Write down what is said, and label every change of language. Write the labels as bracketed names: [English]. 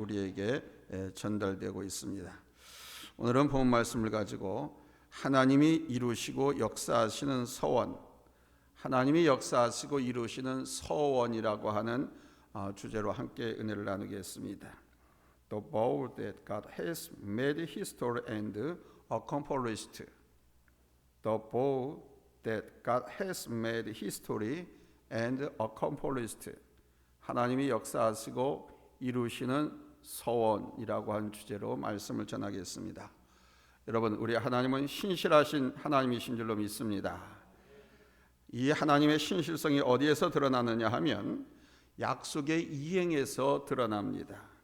[Korean] 우리에게 전달되고 있습니다. 오늘은 본 말씀을 가지고 하나님이 이루시고 역사하시는 서원, 하나님이 역사하시고 이루시는 서원이라고 하는 주제로 함께 은혜를 나누겠습니다. [English] The vow that God has made history and accomplished. The vow that God has made history and accomplished. [Korean] 하나님이 역사하시고 이루시는 서원이라고 하는 주제로 말씀을 전하겠습니다. 여러분, 우리 하나님은 신실하신 하나님이신 줄로 믿습니다. 이 하나님의 신실성이 어디에서 드러나느냐 하면 약속의 이행에서 드러납니다.